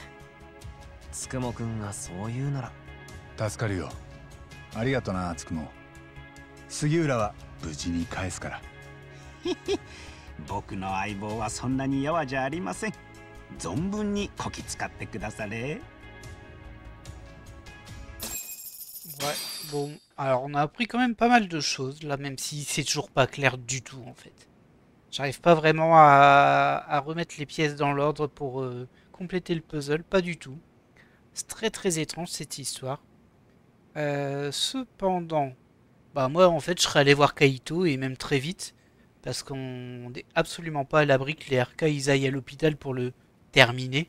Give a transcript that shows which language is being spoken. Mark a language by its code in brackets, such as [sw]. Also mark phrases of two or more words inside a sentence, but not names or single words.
[ja] つくもくんがそう言うなら。助かるよ。ありがとな、つくも。杉浦は無事に返すから。僕の相棒はそんなにやわじゃありません。存分にこき使ってくだされ。 [fr] Ouais, bon, alors on a appris quand même pas mal de choses là, même si c'est toujours pas clair du tout en fait. J'arrive pas vraiment à remettre les pièces dans l'ordre pour compléter le puzzle, pas du tout. C'est très étrange cette histoire. Cependant, bah moi en fait je serais allé voir Kaito et même très vite, parce qu'on n'est absolument pas à l'abri que les RK ils aillent à l'hôpital pour le terminer.